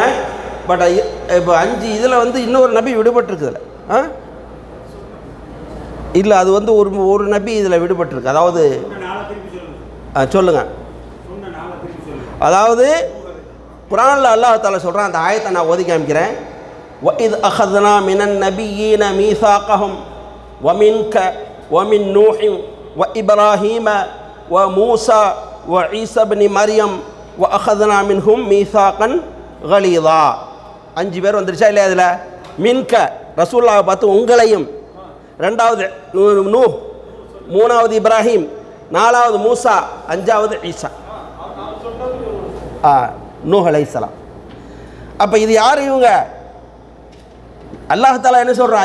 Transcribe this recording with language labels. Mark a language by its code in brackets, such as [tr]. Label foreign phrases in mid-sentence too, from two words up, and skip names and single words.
[ta] பட் இப்போ 5 இதில் இன்னொரு நபி விடுபட்டிருக்குதுல. இல்லை, அது ஒரு நபி இதில் விடுபட்டிருக்கு. அதாவது சொல்லுங்க. அதாவது குர்ஆனில் அல்லாஹ் தஆலா சொல்கிறான். அந்த ஆயத்தை நான் ஓதி காமிக்கிறேன். [ar] وَإِذْ أَخَذْنَا مِنَ النَّبِيِّينَ مِيثَاقَهُمْ وَمِنْكَ وَمِنْ نُوحٍ وَإِبْرَاهِيمَ وَمُوسَى وَعِيسَى ابْنِ مَرْيَمَ وَأَخَذْنَا مِنْهُمْ مِيثَاقًا غَلِيظًا. [ta] 5 பேர் வந்துருச்சா இல்லையா? அதில் மின்க ரசூலுல்லாஹை பார்த்து உங்களையும், 2வது நூஹ், 3வது இப்ராஹிம், 4வது மூசா, 5வது ஈசா, நூஹ் அலைஹிஸ்ஸலாம். அப்போ இது யார்? இவங்க அல்லாஹ் தஆலா என்ன சொல்கிறான்?